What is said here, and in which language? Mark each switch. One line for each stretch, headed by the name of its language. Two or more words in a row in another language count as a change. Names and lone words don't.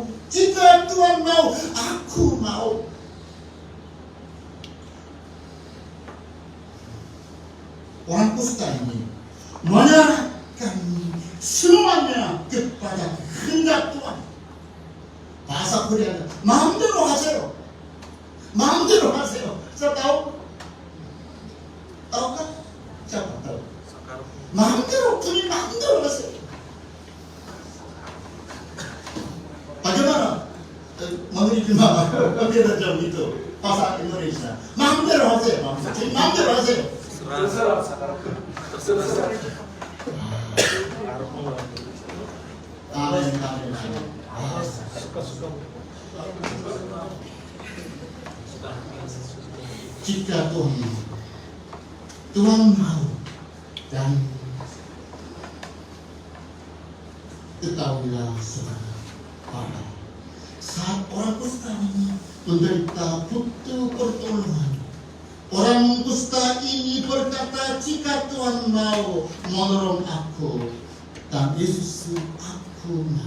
Indonesian: Jika Tuhan mau, aku mau. Orang kusta ini menyerahkan semuanya kepada kehendak Tuhan. bahasa Korea
Korean: 마음대로 하세요. 마음대로 하세요.
Indonesian: saya tahu? Tahukah? Siapa tahu?
Korean: 마음대로 그냥 마음대로 하세요.
Indonesian: Bagaimana? Menurut gimana? Bagaimana jam itu? Bahasa Indonesia.
Korean: 마음대로 하세요. 마음대로 하세요.
Indonesian: terserah.
Korean: 아멘.
Indonesian: suka. Jika Tuhan mau dan ketahuilah saudara, pada saat orang kusta ini menderita butuh pertolongan, orang kusta ini berkata, jika Tuhan mau menolong aku, dan Yesus, aku mau.